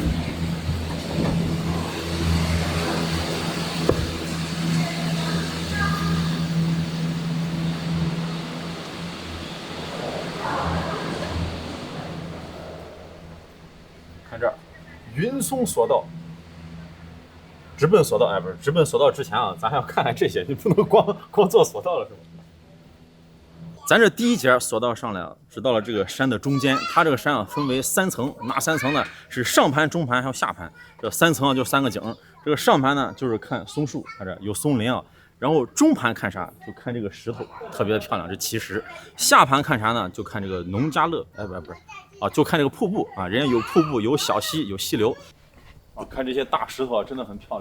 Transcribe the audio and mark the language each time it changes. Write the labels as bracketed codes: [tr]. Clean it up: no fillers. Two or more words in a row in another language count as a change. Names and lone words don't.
[zh] 看这儿，雲松索道，直奔索道。哎，不是，直奔索道之前啊，咱還要看看這些，你不能光坐索道了，是吧？咱這第一節索道上來啊，是到了這個山的中間。它這個山啊分為3層，哪3層呢？是上盤、中盤還有下盤。這3層啊就3個景。這個上盤呢就是看松樹，看這有松林啊。然後中盤看啥？就看這個石頭，特別的漂亮，這奇石。下盤看啥呢？就看這個農家樂。哎，不是。啊，就看這個瀑布啊，人家有瀑布，有小溪，有溪流。啊，看這些大石頭啊，真的很漂亮。